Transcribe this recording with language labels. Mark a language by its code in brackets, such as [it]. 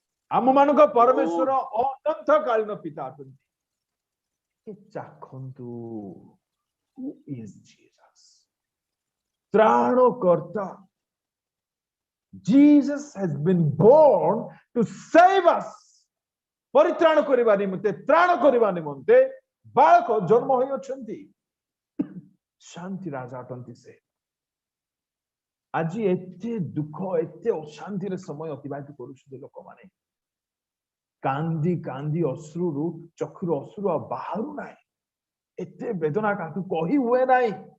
[or] ଆମ ମାନଙ୍କ ପରମେଶ୍ୱର ଅନନ୍ତକାଳୀନ ପିତା ଅଛନ୍ତି। ଚାଖନ୍ତୁ [en] who is Jesus, ତ୍ରାଣକର୍ତ୍ତା। Jesus has been born to save us, [or] ପରିତ୍ରାଣ କରିବା ନିମନ୍ତେ, ତ୍ରାଣ କରିବା ନିମନ୍ତେ ବାଳକ ଜନ୍ମ ହୋଇଅଛନ୍ତି। ଶାନ୍ତି ରାଜା ଅଟନ୍ତି ସେ। ଆଜି ଏତେ ଦୁଃଖ, ଏତେ ଅଶାନ୍ତିରେ ସମୟ ଅତିବାହିତ କରୁଛନ୍ତି ଲୋକମାନେ, କାନ୍ଦି କାନ୍ଦି ଅଶ୍ରୁରୁ, ଚକ୍ଷୁରୁ ଅଶ୍ରୁ ଆଉ ବାହାରୁ ନାହିଁ, ଏତେ ବେଦନା କାହାକୁ କହି ହୁଏ ନାହିଁ।